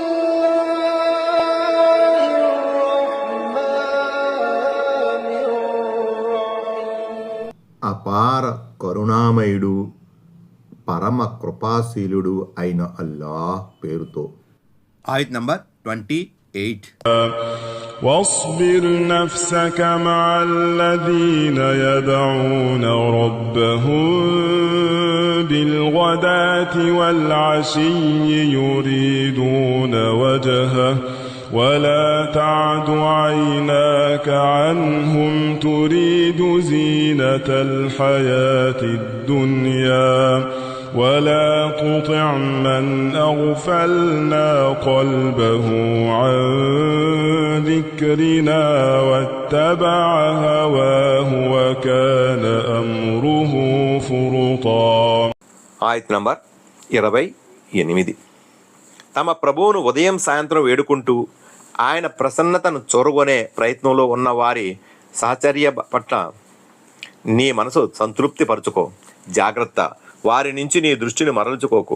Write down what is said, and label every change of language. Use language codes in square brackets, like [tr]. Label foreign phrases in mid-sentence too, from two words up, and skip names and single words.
[te] అపార కరుణామయుడు పరమ కృపాశీలుడు అయిన అల్లాహ్ పేరుతో. ఆయత్ నంబర్ 28. [ar] واصبر نفسك مع الذين يدعون ربهم بالغداة والعشي يريدون وجهه ولا تعد عيناك عنهم تريد زينة الحياة الدنيا ولا تطع من أغفلنا قلبه عن ذكرنا واتبع هواه وكان أمره فرطا. [te] ఆయత్ నంబర్ 28. తమ ప్రభువును ఉదయం సాయంత్రం వేడుకుంటూ ఆయన ప్రసన్నతను చొరగొనే ప్రయత్నంలో ఉన్న వారి సహచర్య పట్ల నీ మనసు సంతృప్తి పరుచుకో. జాగ్రత్త, వారి నుంచి నీ దృష్టిని మరల్చుకోకు.